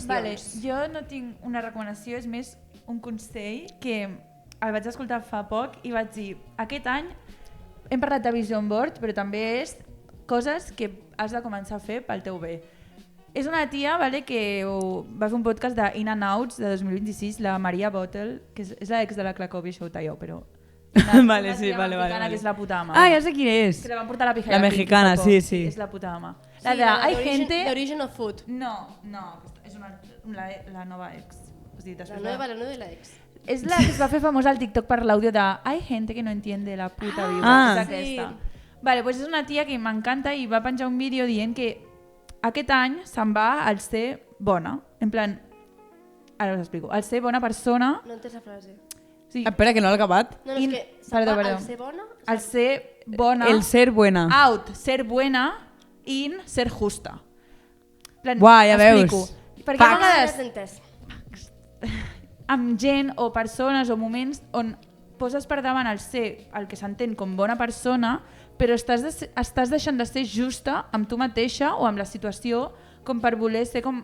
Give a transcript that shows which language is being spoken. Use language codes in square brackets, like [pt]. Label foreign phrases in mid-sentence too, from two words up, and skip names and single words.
[ca] Vale, jo no tinc una recomanació, és més un consell que el vaig escoltar fa poc i vaig dir, aquest any hem parlat de vision board, però també és coses que has de començar a fer pel teu bé. És una tia, vale, que va fer un podcast de In and Outs de 2026, la Maria Bottle, que és l'ex de la Cracovia Show Talló, però... Vale, sí, vale. Que és la puta ama. Ah, ja sé quina és. Que la van portar a la pija. La mexicana, sí, sí. És la puta ama. Sí, [es] Hay gente... The Origin of Food. [ca] No, és la nova ex. O sigui, [es] La nueva y la ex. [ca] És la que es va fer famosa al TikTok per l'àudio de [es] Hay gente que no entiende la puta vida. [ca] Ah, és aquesta. Vale, pues és una tia que m'encanta i va penjar un vídeo dient que aquest any se'n va al ser bona. [es] En plan, [ca] ara us explico. Al ser bona persona... No entens la frase. Sí, Espera, que no l'he acabat. No, és que Perdó. al ser bona... al ser bona... [es] El ser buena. Out, ser buena. In, ser justa. En plan, [ca] Uah, ja explico. veus. Perquè a Ah, ja vegades t'he entès. amb gent o persones o moments on poses per davant el ser el que s'entén com bona persona, però estàs deixant de ser justa amb tu mateixa o amb la situació com per voler ser com...